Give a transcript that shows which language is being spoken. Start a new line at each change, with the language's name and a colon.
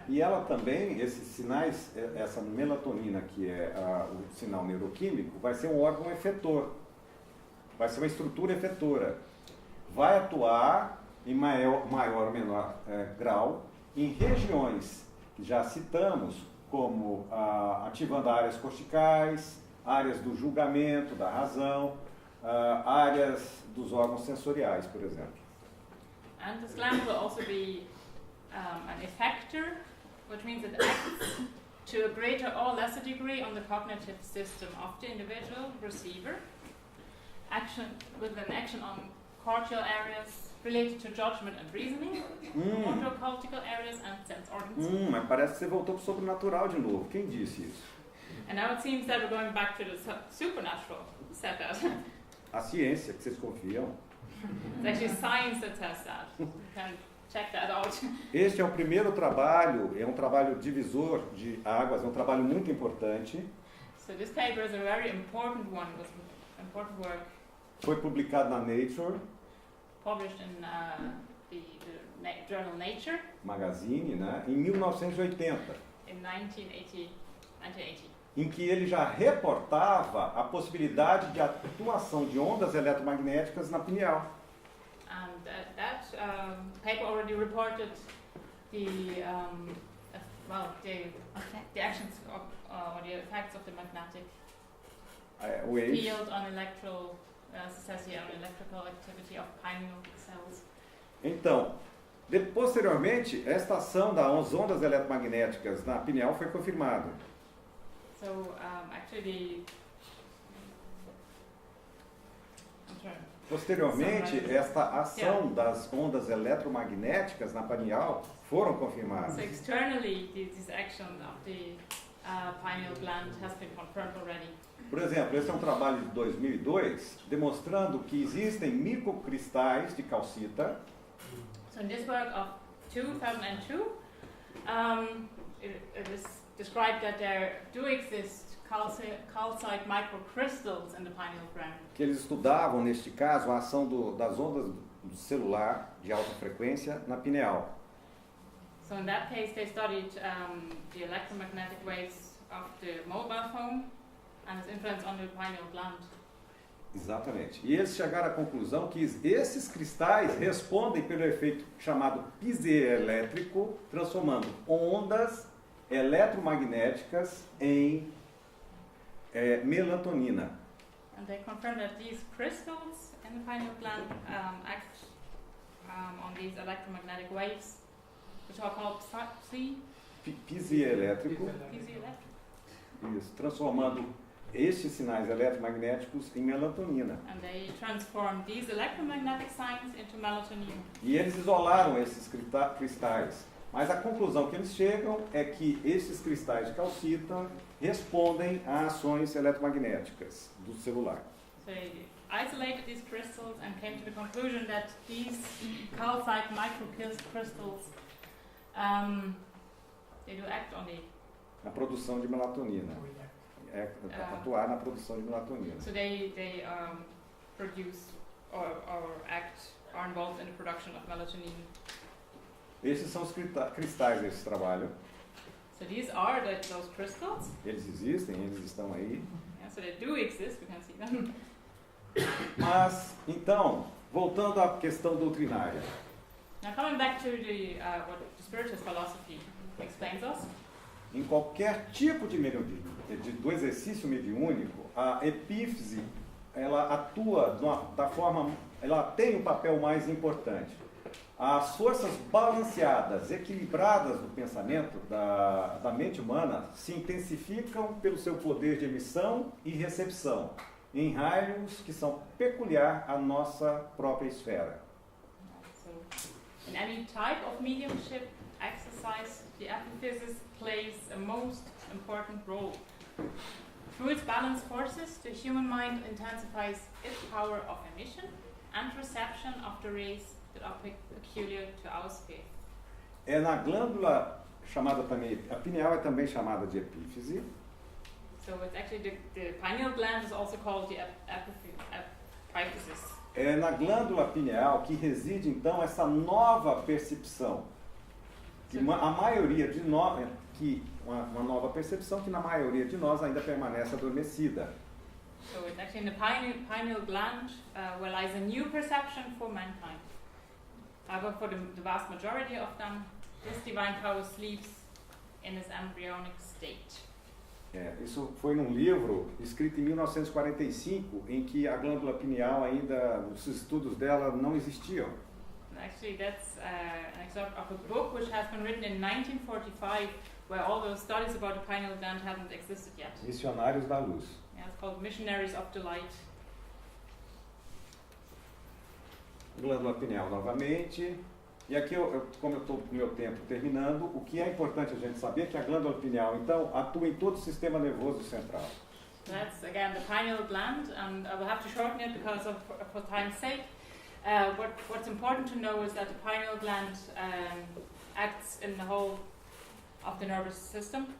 Portuguese: E ela também, esses sinais, essa melatonina, que é o sinal neuroquímico, vai ser um órgão efetor. Vai ser uma estrutura efetora. Vai atuar em maior ou menor grau em regiões que já citamos, como ativando áreas corticais, áreas do julgamento, da razão, áreas dos órgãos sensoriais, por exemplo.
English: And this gland will also be an effector, which means it acts to a greater or lesser degree on the cognitive system of the individual receiver. With an action on cortical areas related to judgment and reasoning, motor cortical areas and sense organs.
Portuguese: Mas parece que você voltou para o sobrenatural de novo. Quem disse isso?
English: And now it seems that we're going back to the supernatural. Who said that?
Portuguese: A ciência, que vocês confiam.
English: It's actually science that says that. You can check that out.
Portuguese: Este é o primeiro trabalho, é um trabalho divisor de águas, é um trabalho muito importante.
English: So this paper is a very important one, with important work
Portuguese: Foi publicado na Nature
English: published in the journal Nature
Portuguese: Magazine, né, em 1980,
English: in 1980.
Portuguese: em que ele já reportava a possibilidade de atuação de ondas eletromagnéticas na pineal.
English: And that paper already reported the actions of, or the effects of the magnetic Waves. field on electrical activity of pineal cells.
Portuguese: Então, posteriormente, esta ação das ondas eletromagnéticas na pineal foi confirmada.
English: So actually, I'm sorry.
Portuguese: Posteriormente, esta ação das ondas eletromagnéticas na pineal foram confirmadas.
English: So externally, this action of the pineal gland has been confirmed already.
Portuguese: Por exemplo, esse é um trabalho de 2002, demonstrando que existem microcristais de calcita.
English: So in this work of 2002, it is described that there do exist calcite microcrystals in the pineal gland.
Portuguese: Que eles estudavam, neste caso, a ação das ondas do celular de alta frequência na pineal.
English: So in that case, they studied the electromagnetic waves of the mobile phone and its influence on the pineal gland.
Portuguese: Exatamente. E eles chegaram à conclusão que esses cristais respondem pelo efeito chamado piezoelétrico, transformando ondas eletromagnéticas em melatonina.
English: And they confirmed that these crystals in the pineal gland act on these electromagnetic waves, which are called
Portuguese: Piezoelétrico.
English: piezoelectric.
Portuguese: Isso, transformando estes sinais eletromagnéticos em melatonina.
English: And they transform these electromagnetic signs into melatonin.
Portuguese: E eles isolaram esses cristais. Mas a conclusão que eles chegam é que esses cristais de calcita respondem a ações eletromagnéticas do celular.
English: So they isolated these crystals and came to the conclusion that these calcite microcrystals they do act on
Portuguese: A produção de melatonina. Atuar na produção de melatonina.
English: So they produce or are involved in the production of melatonin.
Portuguese: Esses são os cristais desse trabalho.
English: So these are those crystals.
Portuguese: Eles existem, eles estão aí.
English: Yeah, so they do exist, we can see them.
Portuguese: Mas, então, voltando à questão doutrinária.
English: Now coming back to the what the spiritist philosophy explains us.
Portuguese: em qualquer tipo do exercício mediúnico, a epífise, ela atua da forma, ela tem um papel mais importante. As forças balanceadas, equilibradas do pensamento, da mente humana, se intensificam pelo seu poder de emissão e recepção, em raios que são peculiar à nossa própria esfera.
English: So, in any type of mediumship exercise, the epiphysis plays a most important role. Through its balanced forces, the human mind intensifies its power of emission and reception of the rays that are peculiar to our sphere.
Portuguese: É na glândula chamada também, a pineal é também chamada de epífise.
English: So it's actually the pineal gland is also called the epiphysis.
Portuguese: É na glândula pineal que reside então essa nova percepção. Que a maioria de nós, uma nova percepção que na maioria de nós ainda permanece adormecida.
English: So it's actually in the pineal gland where lies a new perception for mankind. However, for the vast majority of them, this divine power sleeps in its embryonic state.
Portuguese: Isso foi num livro escrito em 1945, em que a glândula pineal ainda, os estudos dela não existiam.
English: Actually, that's an excerpt of a book which has been written in 1945, where all those studies about the pineal gland haven't existed yet.
Portuguese: Missionários da Luz.
English: Yeah, it's called Missionaries of the Light.
Portuguese: Glândula pineal novamente. E aqui, como eu estou com o meu tempo terminando, o que é importante a gente saber é que a glândula pineal, então, atua em todo o sistema nervoso central.
English: So that's again the pineal gland, and I will have to shorten it because for time's sake. What's important to know is that the pineal gland acts in the whole of the nervous system.